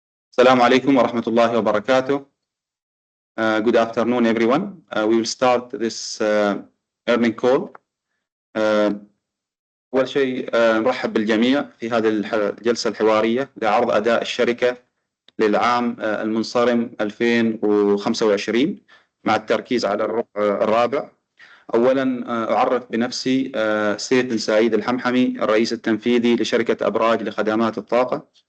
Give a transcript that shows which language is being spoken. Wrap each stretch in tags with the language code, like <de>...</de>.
<ar>السلام عليكم ورحمة الله وبركاته.</ar> <en>Good afternoon everyone. We will start this earning call.</en> <ar>أول شيء نرحب بالجميع في هذه الجلسة الحوارية لعرض أداء الشركة للعام المنصرم 2025 مع التركيز على الرابع. أولا أعرف بنفسي سيد بن سعيد الحمحمي، الرئيس التنفيذي لشركة أبراج لخدمات الطاقة.</ar>